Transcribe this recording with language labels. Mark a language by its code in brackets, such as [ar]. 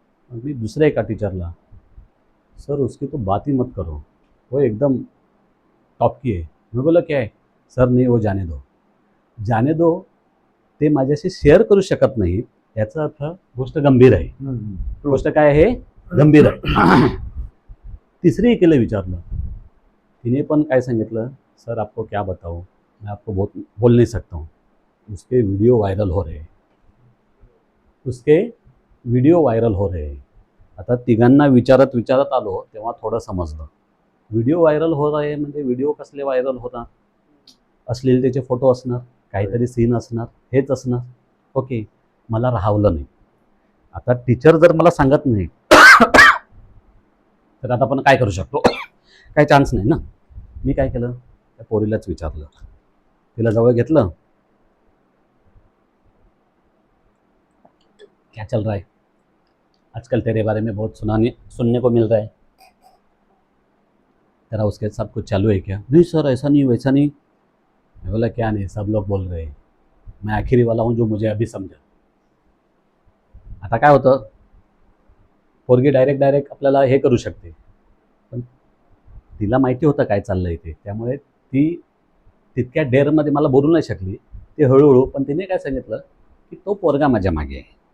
[mr] मग मी दुसऱ्या एका टीचरला, [hi] सर उसकी तो बात ही मत करो, वो एकदम टॉप की [mr] आहे. मी बोललो क्या आहे, सर नाही [hi] वो जाने दो. जाने दो [mr] ते माझ्याशी शेअर करू शकत नाहीत, याचा अर्थ गोष्ट गंभीर आहे. गोष्ट काय आहे, गंभीर आहे. तिसरी एकीला विचारलं, तिने पण काय सांगितलं, [hi] सर आपको क्या बताओ, मैं आपको बहुत बोल नहीं सकता हूँ, उसके वीडियो वायरल हो रहे हैं, उसके व्हिडिओ व्हायरल हो रहे हैं. [mr] आता तिघांना विचारत आलो तेव्हा थोडं समजलं. व्हिडिओ व्हायरल [hi] हो रहे [mr] म्हणजे व्हिडिओ कसले व्हायरल होतात, अश्लीलतेचे फोटो असणार, काहीतरी सीन असणार, हेच असणार. ओके, मला राहावलं नाही. आता टीचर जर मला सांगत नाही तर आता आपण काय करू शकतो, काय चान्स नाही ना. मी काय केलं, त्या पोरीलाच विचारलं, तिला जवळ घेतलं, [hi] क्या चल रहा है आजकल, तेरे बारे में बहुत सुनने को मिल रहा है, तेरा उसके साथ कुछ चालू है क्या? नहीं सर ऐसा नहीं वैसा नहीं. मैं बोला क्या नहीं, सब लोग बोल रहे हैं, मैं आखिरी वाला हूँ जो मुझे अभी समझा. [mr] आता काय होतं, पोरगी डायरेक्ट आपल्याला हे करू शकते, पण तिला माहिती होतं काय चाललंय ते, त्यामुळे ती तितक्या डेअरमध्ये मला बोलू नाही शकली. ती हळूहळू, पण तिने काय सांगितलं की तो पोरगा माझ्या मागे आहे.